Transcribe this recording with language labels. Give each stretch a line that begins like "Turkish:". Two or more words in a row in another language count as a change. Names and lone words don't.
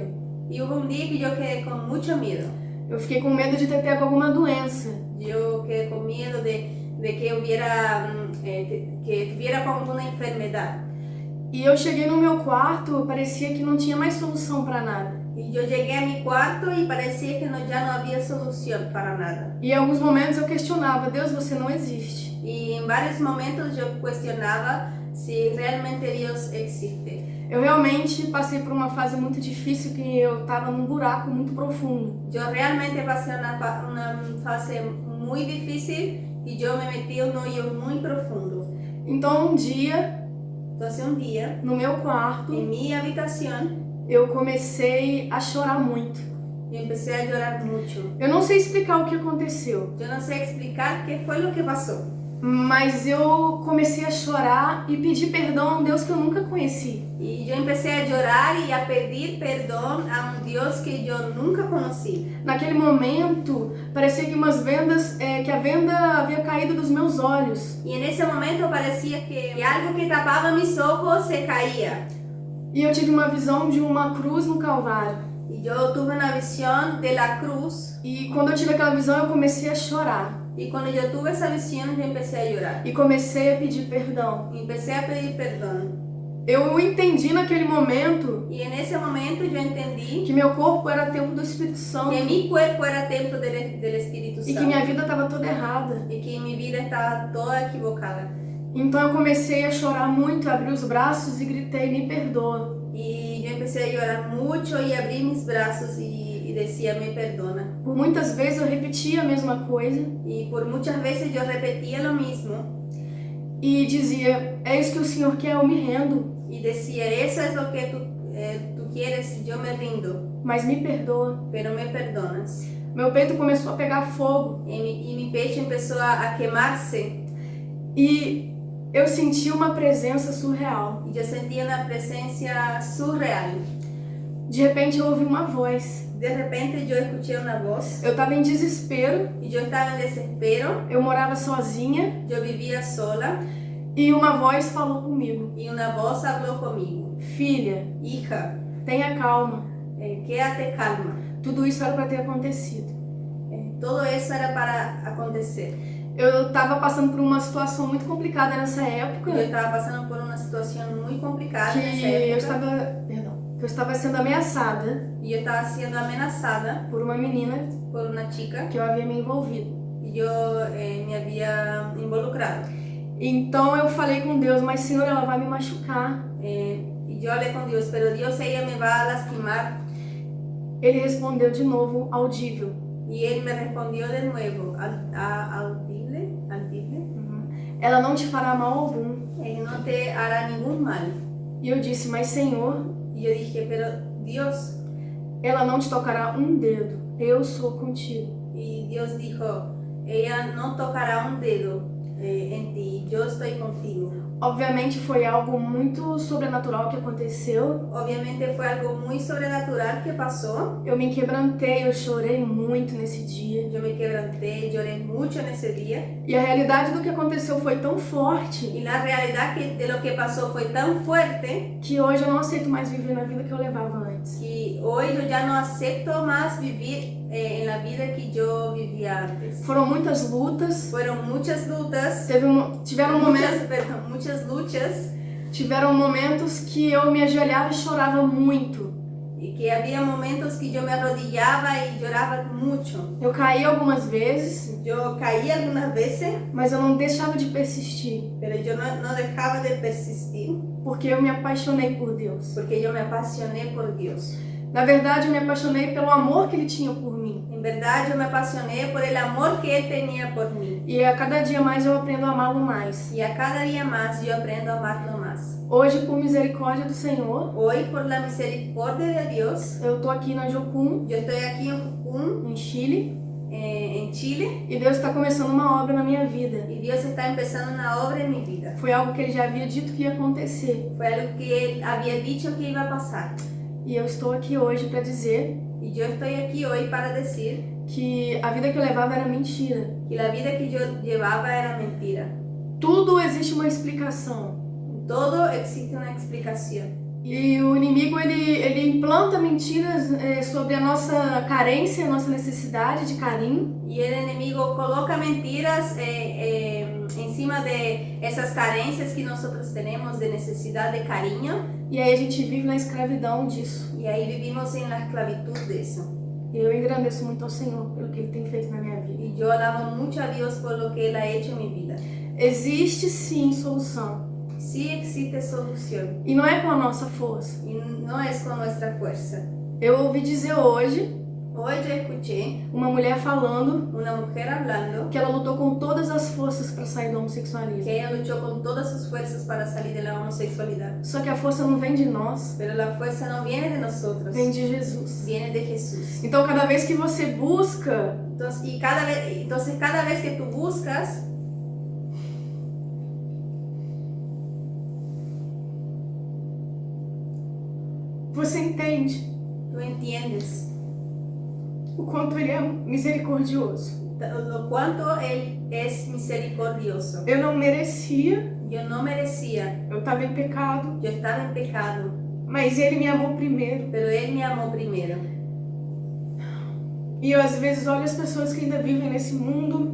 Spanish: y hubo un día que yo quedé con mucho miedo.
Portuguese: Eu fiquei com medo de ter pego alguma doença.
Spanish: Yo quedé con miedo de que hubiera, que tuviera como alguna enfermedad.
Portuguese: E eu cheguei no meu quarto, parecia que não tinha mais solução para nada.
Spanish: Y yo llegué a mi cuarto y parecía que ya no había solución para nada.
Portuguese: E em alguns momentos eu questionava, Deus, você não existe.
Spanish: Y en varios momentos yo cuestionaba si realmente Dios existe.
Portuguese: Eu realmente passei por uma fase muito difícil que eu estava num buraco muito profundo.
Spanish: Yo realmente pasé una fase muy difícil y yo me metí en un hoyo muy profundo.
Portuguese: Então um dia,
Spanish: Entonces un día,
Portuguese: no meu quarto,
Spanish: en mi habitación,
Portuguese: eu comecei a chorar muito.
Spanish: yo empecé a llorar mucho.
Portuguese: Eu não sei explicar o que aconteceu,
Spanish: Yo no sé explicar qué fue lo que pasó,
Portuguese: mas eu comecei a chorar e pedir perdão a um Deus que eu nunca conheci.
Spanish: y yo empecé a llorar y a pedir perdón a un Dios que yo nunca conocí.
Portuguese: Naquele momento, parecia que que a venda havia caído dos meus olhos.
Spanish: Y en ese momento parecía que algo que tapaba mis ojos se caía.
Portuguese: E eu tive uma visão de uma cruz no Calvário.
Spanish: Y yo tuve una visión de la cruz.
Portuguese: E quando eu tive aquela visão, eu comecei a chorar.
Spanish: Y cuando yo tuve esa visión, yo empecé a llorar.
Portuguese: E comecei a pedir perdão.
Spanish: Y empecé a pedir perdón.
Portuguese: Eu entendi naquele momento
Spanish: Y en ese momento yo entendí
Portuguese: que meu corpo era templo do Espírito Santo
Spanish: que mi cuerpo era templo del Espíritu
Portuguese: e que
Spanish: Santo.
Portuguese: minha vida estava toda errada.
Spanish: Y que mi vida estaba toda equivocada.
Portuguese: Então eu comecei a chorar muito, abri os braços e gritei, me perdoa.
Spanish: Y yo empecé a llorar mucho y abrí mis brazos y decía, me perdona.
Portuguese: Por muitas vezes eu repetia a mesma coisa
Spanish: Y por muchas veces yo repetía lo mismo
Portuguese: e dizia, é isso que o Senhor quer, eu me rendo,
Spanish: y decía, eso es lo que tú quieres, yo me rindo,
Portuguese: mas me perdoa.
Spanish: pero me perdonas.
Portuguese: Meu peito começou a pegar fogo
Spanish: Y mi pecho empezó a quemarse
Portuguese: e eu senti uma presença surreal.
Spanish: y yo sentía una presencia surreal.
Portuguese: De repente eu ouvi uma voz.
Spanish: De repente yo escuché una voz
Portuguese: Eu estava em desespero,
Spanish: y yo estaba en desespero,
Portuguese: eu morava sozinha
Spanish: yo vivía sola
Portuguese: e uma voz falou comigo.
Spanish: y una voz habló conmigo.
Portuguese: Filha,
Spanish: Hija,
Portuguese: tenha calma.
Spanish: quédate calma.
Portuguese: Tudo isso era para ter acontecido.
Spanish: Todo eso era para acontecer.
Portuguese: Eu estava passando por uma situação muito complicada nessa época,
Spanish: Yo estaba pasando por una situación muy complicada en esa
Portuguese: que
Spanish: época
Portuguese: eu estava sendo ameaçada
Spanish: y yo estaba siendo amenazada
Portuguese: por uma menina
Spanish: por una chica
Portuguese: que eu havia me envolvido.
Spanish: y yo me había involucrado.
Portuguese: Então eu falei com Deus, mas Senhor, ela vai me machucar.
Spanish: Y yo hablé con Dios, pero Dios, ella me va a lastimar.
Portuguese: Ele respondeu de novo, audível.
Spanish: Y él me respondió de nuevo, audible,
Portuguese: Ela não te fará mal algum.
Spanish: no te hará ningún mal.
Portuguese: E eu disse, mas Senhor,
Spanish: Y yo dije, pero Dios,
Portuguese: ela não te tocará um dedo. Eu sou contigo.
Spanish: y Dios dijo, ella no tocará un dedo en ti, yo estoy contigo.
Portuguese: Obviamente foi algo muito sobrenatural que aconteceu.
Spanish: Obviamente fue algo muy sobrenatural que pasó.
Portuguese: Eu me quebrantei, eu chorei muito nesse dia.
Spanish: Yo me quebranté, lloré mucho en ese día.
Portuguese: E a realidade do que aconteceu foi tão forte
Spanish: Y la realidad de lo que pasó fue tan fuerte
Portuguese: que hoje eu não aceito mais viver na vida que eu levava antes.
Spanish: que hoy yo ya no acepto más vivir en la vida que yo vivía antes.
Portuguese: Foram muitas lutas,
Spanish: Fueron muchas lutas,
Portuguese: tiveram momentos,
Spanish: muchas luchas,
Portuguese: Tiveram momentos que eu me ajoelhava e chorava muito.
Spanish: Y que había momentos que yo me arrodillaba y lloraba mucho.
Portuguese: Eu caí algumas vezes,
Spanish: Yo caí algunas veces,
Portuguese: mas eu não deixava de persistir,
Spanish: pero yo no dejaba de persistir
Portuguese: porque eu me apaixonei por Deus.
Spanish: porque yo me apasioné por Dios.
Portuguese: Na verdade, eu me apaixonei pelo amor que Ele tinha por mim.
Spanish: En verdad yo me apasioné por el amor que Él tenía por mí.
Portuguese: E a cada dia mais eu aprendo a amá-lo mais.
Spanish: Y a cada día más yo aprendo a amarlo más.
Portuguese: Hoje, por misericórdia do Senhor,
Spanish: Hoy, por la misericordia de Dios,
Portuguese: eu tô aqui na Jocum,
Spanish: yo estoy aquí en Jucún,
Portuguese: em Chile,
Spanish: en Chile,
Portuguese: e Deus está começando uma obra na minha vida.
Spanish: y Dios está empezando una obra en mi vida.
Portuguese: Foi algo que Ele já havia dito que ia acontecer.
Spanish: Fue algo que Él había dicho que iba a pasar.
Portuguese: E eu estou aqui hoje para dizer
Spanish: Y yo estoy aquí hoy para decir
Portuguese: que a vida que eu levava era mentira.
Spanish: que la vida que yo llevaba era mentira.
Portuguese: Tudo existe uma explicação.
Spanish: Todo existe una explicación.
Portuguese: E o inimigo, ele implanta mentiras sobre a nossa carência, a nossa necessidade de carinho.
Spanish: Y el enemigo coloca mentiras encima de esas carencias que nosotros tenemos de necesidad de cariño.
Portuguese: E aí a gente vive na escravidão disso.
Spanish: Y ahí vivimos en la esclavitud de eso.
Portuguese: E eu engrandeço muito ao Senhor pelo que Ele tem feito na minha vida.
Spanish: Y yo alabo mucho a Dios por lo que Él ha hecho en mi vida.
Portuguese: Existe sim solução.
Spanish: Sí existe solución.
Portuguese: E não é com a nossa força.
Spanish: Y no es con nuestra fuerza.
Portuguese: Eu ouvi dizer hoje
Spanish: Hoy yo escuché
Portuguese: uma mulher falando
Spanish: una mujer hablando
Portuguese: que ela lutou com todas as forças para sair do homossexualismo.
Spanish: que ella luchó con todas sus fuerzas para salir de la homosexualidad.
Portuguese: Só que a força não vem de nós,
Spanish: Pero la fuerza no viene de nosotros,
Portuguese: vem de Jesus.
Spanish: viene de Jesús.
Portuguese: Então cada vez que você busca,
Spanish: Entonces cada vez que tú buscas,
Portuguese: você entende
Spanish: tú entiendes
Portuguese: o quanto Ele é misericordioso.
Spanish: lo cuanto Él es misericordioso.
Portuguese: Eu não merecia,
Spanish: Yo no merecía,
Portuguese: eu estava em pecado,
Spanish: yo estaba en pecado,
Portuguese: mas Ele me amou primeiro.
Spanish: pero Él me amó primero.
Portuguese: E eu às vezes olho as pessoas que ainda vivem nesse mundo